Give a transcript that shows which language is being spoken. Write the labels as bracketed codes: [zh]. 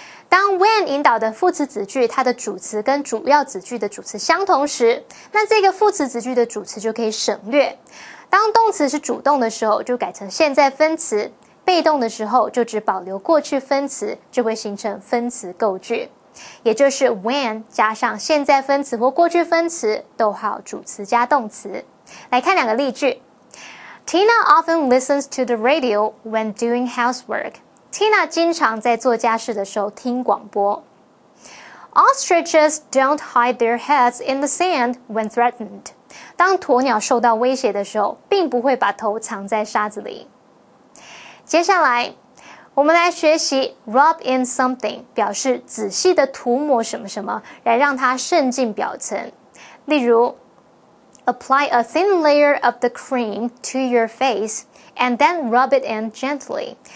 [zh] 当 when 引导的副词子句，它的主词跟主要子句的主词相同时，那这个副词子句的主词就可以省略。当动词是主动的时候，就改成现在分词；被动的时候，就只保留过去分词，就会形成分词构句。也就是 when 加上现在分词或过去分词，逗号主词加动词。来看2个例句。 [en] Tina often listens to the radio when doing housework. [zh] Tina 经常在做家事的时候听广播。 [en] Ostriches don't hide their heads in the sand when threatened. [zh] 当鸵鸟受到威胁的时候，并不会把头藏在沙子里。接下来，我们来学习 rub in something， 表示仔细的涂抹什么什么，来让它渗进表层。 [en] 例如，apply a thin layer of the cream to your face and then rub it in gently。